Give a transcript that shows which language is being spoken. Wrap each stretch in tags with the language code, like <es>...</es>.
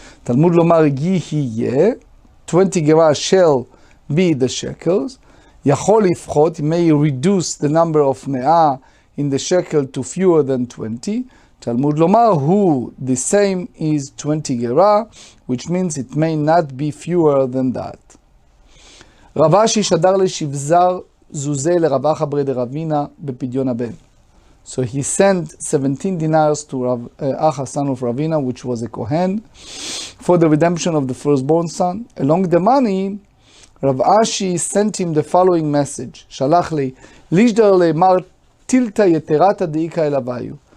<he>תלמוד לומר יהיה,</he> <en>20 gera shall be the shekels.</en> <he>יכול לפחות,</he> <en>may reduce the number of me'ah in the shekel to fewer than 20.</en> <he>Talmud lomar hu,</he> <en>the same is 20 gera, which means it may not be fewer than that.</en> <arc>רב אשי שדר לשבזר זוזה לרב אחא ברי דרבינה בפדיון הבן.</arc> <en>So he sent 17 dinars to Rav Acha, son of Ravina, which was a Kohen, for the redemption of the firstborn son. Along the money, Rav Ashi sent him the following message:</en> <arc>Shalach li lishdar le mar tilta yeterata deika elavayu.</arc>